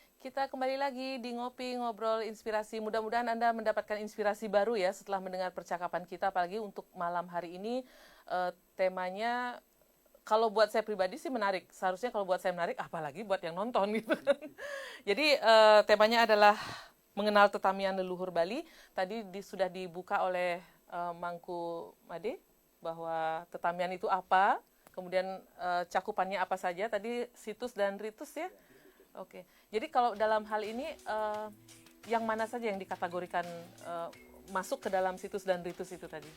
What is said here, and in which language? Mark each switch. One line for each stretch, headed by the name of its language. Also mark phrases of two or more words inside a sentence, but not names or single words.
Indonesian: kita kembali lagi di Ngopi Ngobrol Inspirasi. Mudah-mudahan Anda mendapatkan inspirasi baru ya setelah mendengar percakapan kita, apalagi untuk malam hari ini. Temanya, kalau buat saya pribadi sih menarik. Seharusnya kalau buat saya menarik, apalagi buat yang nonton gitu kan. Jadi temanya adalah mengenal tetamian leluhur Bali. Tadi sudah dibuka oleh Mangku Made bahwa tetamian itu apa, kemudian cakupannya apa saja. Tadi situs dan ritus ya. Oke, jadi kalau dalam hal ini yang mana saja yang dikategorikan masuk ke dalam situs dan ritus itu tadi?